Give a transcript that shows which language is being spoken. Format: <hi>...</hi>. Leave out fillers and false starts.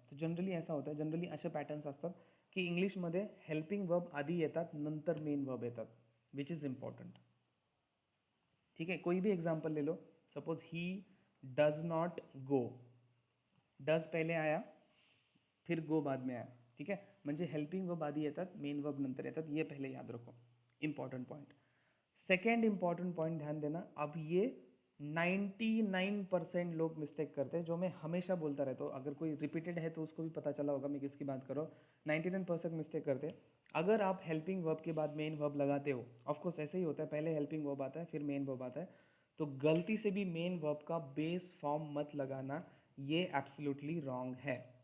<hi>तो जनरली ऐसा होता है,</hi> <mr>जनरली असे पॅटर्न्स असतात की इंग्लिशमध्ये हेल्पिंग वर्ब आधी येतात, नंतर मेन वर्ब येतात,</mr> <en>which is important,</en> <mr>ठीक है।</mr> <hi>कोई भी एग्जाम्पल ले लो, suppose</hi> <en>he does not go,</en> <hi>does पहले आया फिर गो बाद में आया, ठीक है।</hi> <mr>म्हणजे हेल्पिंग वर्ब आधी येतात, मेन वर्ब नंतर येतात,</mr> <hi>ये पहले याद रखो, important point. Second important point ध्यान देना, अब ये 99% लोग मिस्टेक करते हैं, जो मैं हमेशा बोलता रहता हूँ। अगर कोई रिपीटेड है तो उसको भी पता चला होगा मैं किसकी बात कर रहा हूँ। 99% मिस्टेक करते हैं। अगर आप हेल्पिंग वर्ब के बाद मेन वर्ब लगाते हो, ऑफकोर्स ऐसे ही होता है, पहले हेल्पिंग वर्ब आता है फिर मेन वर्ब आता है, तो गलती से भी मेन वर्ब का बेस फॉर्म मत लगाना, ये एब्सोल्युटली रॉन्ग है।</hi>